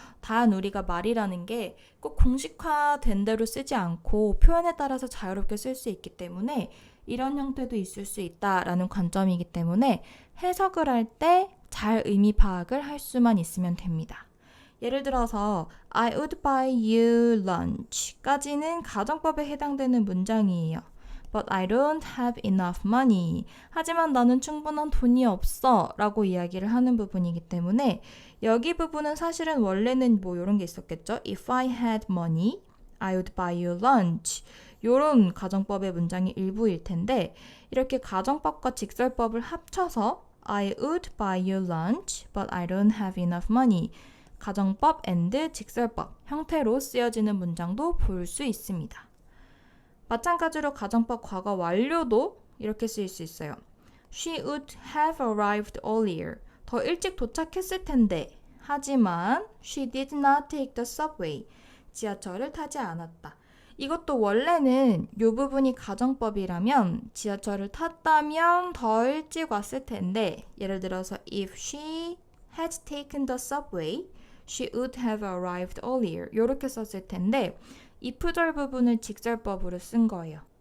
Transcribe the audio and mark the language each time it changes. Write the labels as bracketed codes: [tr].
[ko] 단 우리가 말이라는 게 꼭 공식화된 대로 쓰지 않고 표현에 따라서 자유롭게 쓸 수 있기 때문에 이런 형태도 있을 수 있다라는 관점이기 때문에 해석을 할 때 잘 의미 파악을 할 수만 있으면 됩니다. 예를 들어서 [en] I would buy you lunch [ko] 까지는 가정법에 해당되는 문장이에요. [en] But I don't have enough money. [ko] 하지만 나는 충분한 돈이 없어 라고 이야기를 하는 부분이기 때문에 여기 부분은 사실은 원래는 뭐 이런 게 있었겠죠. [en] If I had money, I would buy you lunch. [ko] 이런 가정법의 문장이 일부일 텐데 이렇게 가정법과 직설법을 합쳐서 [en] I would buy you lunch, but I don't have enough money. [ko] 가정법 and 직설법 형태로 쓰여지는 문장도 볼 수 있습니다. 마찬가지로 가정법 과거 완료도 이렇게 쓰일 수 있어요. [en] She would have arrived earlier. [ko] 더 일찍 도착했을 텐데 하지만 [en] she did not take the subway. [ko] 지하철을 타지 않았다. 이것도 원래는 이 부분이 가정법이라면 지하철을 탔다면 더 일찍 왔을 텐데 예를 들어서 [en] if she had taken the subway, she would have arrived earlier. [ko] 이렇게 썼을 텐데 if절 부분을 직설법으로 쓴 거예요.